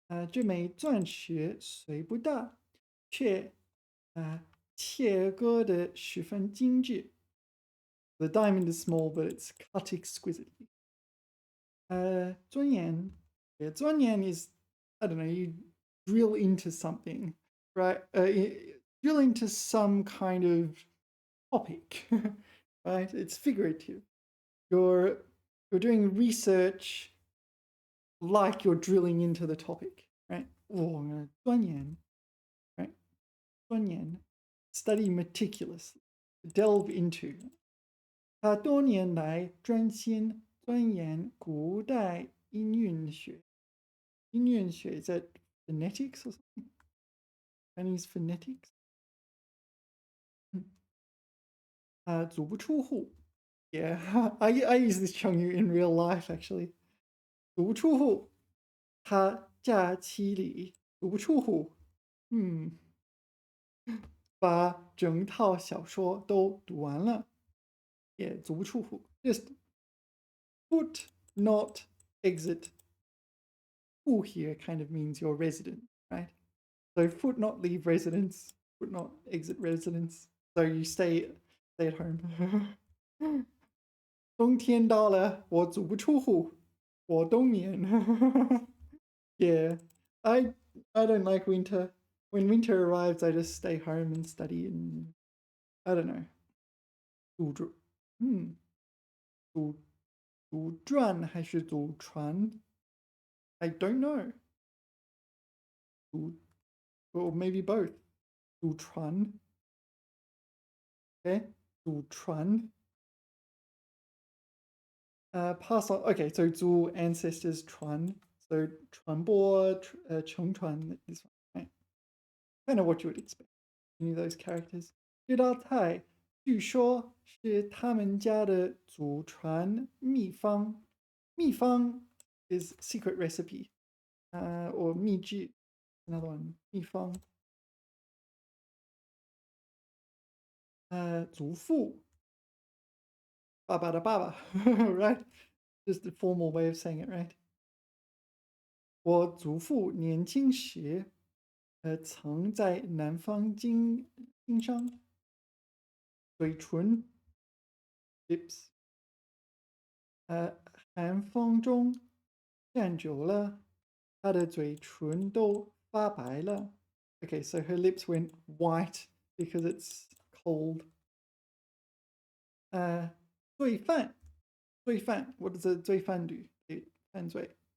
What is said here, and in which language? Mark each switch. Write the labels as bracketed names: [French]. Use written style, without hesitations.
[Chinese] 这枚钻石虽不大，却切割得十分精致. [English] The diamond is small, but it's cut exquisitely. [Chinese] 钻研. [English] Yeah, 钻研 is, I don't know, you drill into something, right? Drill into some kind of topic, right? It's figurative. You're doing research like you're drilling into the topic, right? 我钻研, right? 钻研, study meticulously, delve into. [Chinese] 他多年来专心钻研古代音韵学. [English] 音韵学, is that phonetics or something? Chinese phonetics? [Chinese] 足不出户. [English] Yeah, I use this Chengyu in real life actually. [Chinese] 足不出户.他假期里足不出户. 把整套小说都读完了.Yeah, 足不出户. [English] Just foot, not exit. 户 here kind of means your resident, right? So foot not leave residence, foot not exit residence. So you stay at home. [Chinese] 冬天到了，我足不出户，我冬眠. [English] Yeah, I don't like winter. When winter arrives, I just stay home and study and I don't know. [Chinese] 祖传还是祖传? [English] I don't know. Or maybe both. 祖传.Okay, 祖传. Pass on. Okay, so 祖 ancestors 传. So 传播, 承传, this one, right? Kind of what you would expect. Any of those characters. [Chinese] 这道菜据说是他们家的祖传秘方. [English] 秘方 is secret recipe, or 秘制. Another one, 秘方. [Chinese] 祖父, 爸爸的爸爸, right? [English] Just the formal way of saying it, right? [Chinese] 我祖父年轻时，曾在南方经商. 嘴唇 lips. 寒风中站久了，她的嘴唇都发白了. [English] Okay, so her lips went white because it's cold. 罪犯, 罪犯, what does a 罪犯 do? 犯罪.